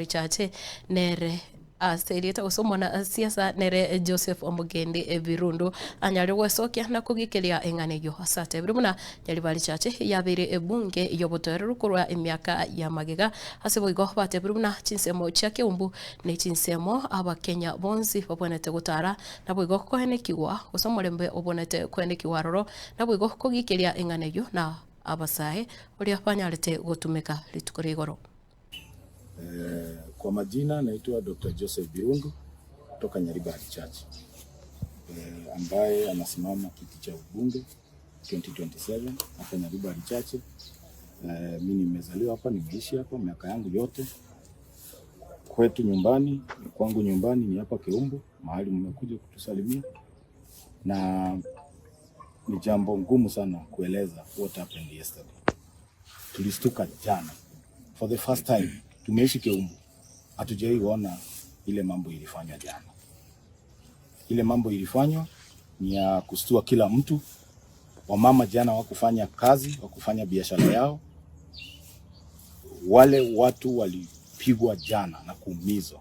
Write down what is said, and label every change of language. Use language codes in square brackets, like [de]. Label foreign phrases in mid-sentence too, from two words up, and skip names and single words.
[guz] chache nere aserieta usomona siasa nere Joseph Omugendi Birundu anyari wesokia na kugikiria enganeyo asate birumuna Nyaribari chache yabire ebunge yobotoreru kurwa emyaka ya magega aseboigo bate birumuna chinsemo cha kiumbu ne chinsemo abakenya bonzi babonete gutara na boigo kohenekiwa usomorembe obonete kohenekiwa roro na boigo kugikiria enganeyo na abasae uria banyarete gutumika litukorigoro. [sw] Kwa majina naitwa Dr. Joseph Birundu kutoka Nyaribari Church, ambaye anasimama kiti cha ubunge 2027 hapa Nyaribari Church. Mimi nimezaliwa hapa, nimeishi hapa miaka yangu yote. Kwetu nyumbani, kwangu nyumbani ni hapa Kiumbu, mahali mmekuja kutusalimia, na ni jambo ngumu sana kueleza [en] what happened yesterday. [sw] Tulistuka jana [en] for the first time. [sw] Tumeishi Kiumbu, hatujaiona ile mambo ilifanywa jana. Ile mambo ilifanywa ni ya kustua kila mtu. Wamama jana wakufanya kazi, wakufanya biashara yao. Wale watu walipigwa jana na kuumizwa.